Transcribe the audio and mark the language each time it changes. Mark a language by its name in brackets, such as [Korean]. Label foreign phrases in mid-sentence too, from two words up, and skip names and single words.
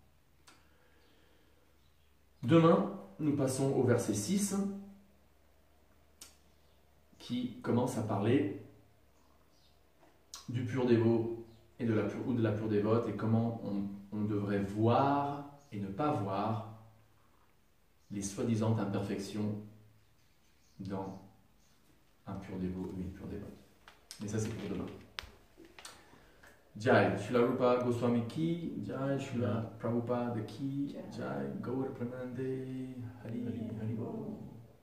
[French] Demain, nous passons au verset 6 qui commence à parler du pur dévot et de la pure dévote, et comment on devrait voir et ne pas voir les soi-disant imperfections dans un pur dévot ou une pure dévote. Mais ça, c'est pour demain. [Hindi] जय, श्रील रूप गोस्वामी की, जय, श्रील प्रभुपाद की, जय, गौर प्रेमानन्दे, हरि हरि बोल.